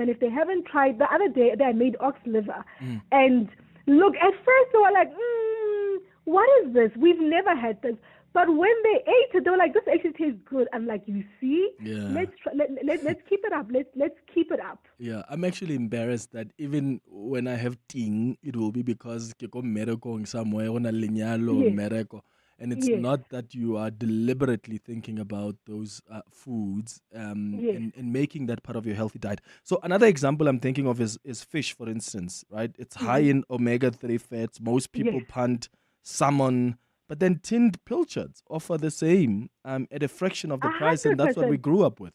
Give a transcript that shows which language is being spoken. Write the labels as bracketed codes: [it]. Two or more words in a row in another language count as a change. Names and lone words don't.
[en] And if they haven't tried, the other day they made ox liver. And look, at first they were like, what is this? We've never had this. But when they ate it, they were like, "This actually tastes good." I'm like, "You see, let's keep it up. Let's keep it up." Yeah, I'm actually embarrassed that even when I have ting, it will be because [tn] ke go mmereko [en] somewhere on a [tn] lenyalo mmereko, [en] and it's not that you are deliberately thinking about those foods and making that part of your healthy diet. So another example I'm thinking of is fish, for instance, right? It's high in omega-3 fats. Most people punt salmon. But then tinned pilchards offer the same at a fraction of the price, and that's what we grew up with.